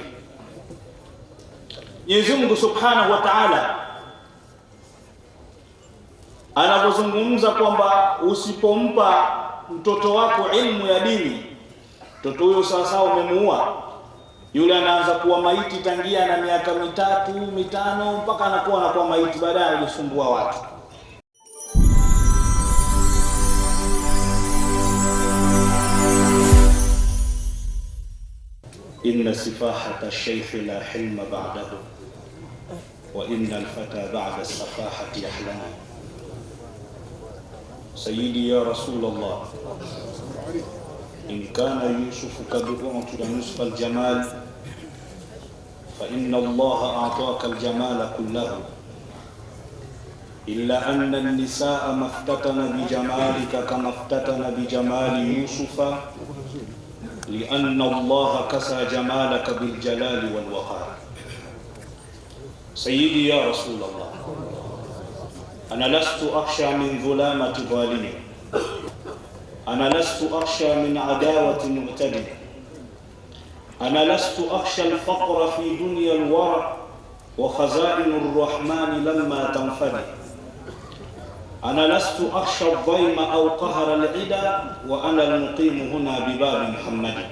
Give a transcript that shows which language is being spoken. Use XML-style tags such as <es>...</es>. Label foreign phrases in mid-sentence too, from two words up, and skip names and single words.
<sw>Mwenyezi Mungu</sw> <ar>سبحانه وتعالى</ar> <sw>anapozungumza kwamba usipompa mtoto wako ilmu ya dini, mtoto huyo sasa umemuua. Yule anaanza kuwa maiti tangia na miaka 3, 5 mpaka anakuwa maiti, baadaye kusumbua watu.</sw> <ar>إن سفاهة الشيخ لا حلم بعده وإن الفتى بعد السفاهة يحلم. سيدي يا رسول الله، إن كان يوسف قد أعطي نصف الجمال فإن الله أعطاك الجمال كله إلا أن النساء مفتتنة بجمالك كما افتتن بجمال يوسف لأن الله كسى جمالك بالجلال والوقار. سيدي يا رسول الله، أنا لست أخشى من ظلامة ظالم، أنا لست أخشى من عداوة معتد، أنا لست أخشى الفقر في دنيا الورى وخزائن الرحمن لما تنفد، أنا لست أخشى الضيم أو قهر العدا وأنا المقيم هنا بباب محمد.</ar>